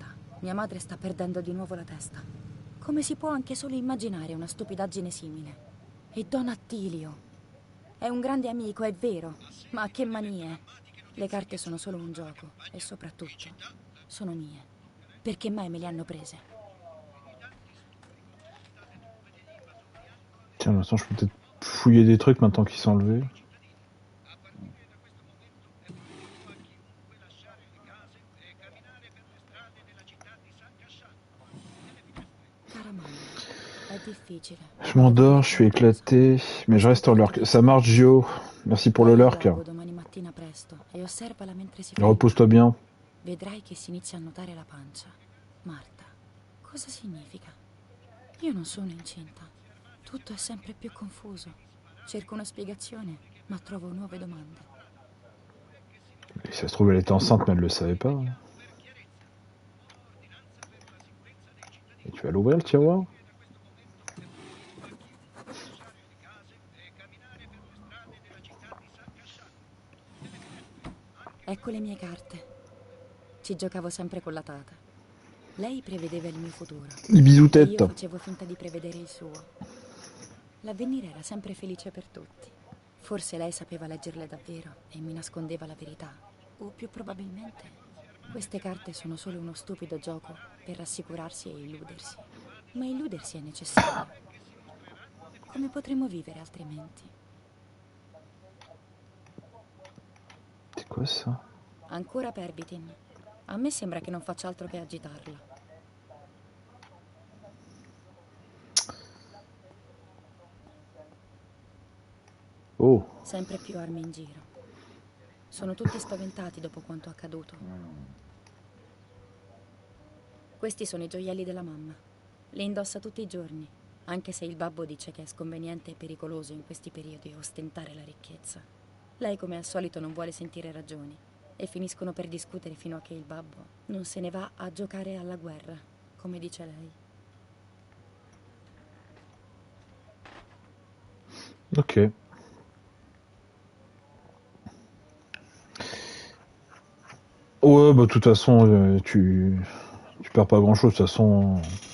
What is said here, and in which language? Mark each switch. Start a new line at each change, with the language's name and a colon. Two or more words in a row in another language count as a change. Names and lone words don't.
Italian: Mia madre sta perdendo di nuovo la testa. Come si può anche solo immaginare una stupidaggine simile? E Don Attilio. È un grande amico, è vero. Ma che manie. Le carte sono solo un gioco. E soprattutto, sono mie. Perché mai me le hanno prese?
French: Tiens, maintenant je peux peut-être fouiller des trucs maintenant qu'ils sont enlevés.
Italian: Cara mamma, è difficile.
French: Je m'endors, je suis éclaté, mais je reste en lurk. Ça marche, Gio. Merci pour le lurk.
Italian: Guardo domani mattina presto e osservala mentre si fa.
French: Repose-toi bien.
Italian: Vedrai che si inizia a notare la pancia. Marta, cosa significa? Io non sono incinta. Tutto è sempre più confuso. Cerco una spiegazione, ma trovo nuove domande.
French: Et si ça se trouve, elle était enceinte, mais elle le savait pas. Et tu vas l'ouvrir, le tiroir?
Italian: Ecco le mie carte. Ci giocavo sempre con la Tata. Lei prevedeva il mio futuro.
French: Il bisou
Italian: E io
French: tête.
Italian: facevo finta di prevedere il suo. L'avvenire era sempre felice per tutti. Forse lei sapeva leggerle davvero e mi nascondeva la verità. O più probabilmente, queste carte sono solo uno stupido gioco per rassicurarsi e illudersi. Ma illudersi è necessario. Come potremmo vivere altrimenti?
French: C'est quoi ça?
Italian: Ancora Pervitin. A me sembra che non faccia altro che agitarla. Oh. Sempre più armi in giro. Sono tutti spaventati dopo quanto accaduto. Questi sono i gioielli della mamma. Li indossa tutti i giorni, anche se il babbo dice che è sconveniente e pericoloso in questi periodi ostentare la ricchezza. Lei, come al solito, non vuole sentire ragioni e finiscono per discutere fino a che il babbo non se ne va a giocare alla guerra, come dice lei. Ok.
French: Ouais, bah de toute façon, tu perds pas grand-chose, de toute façon.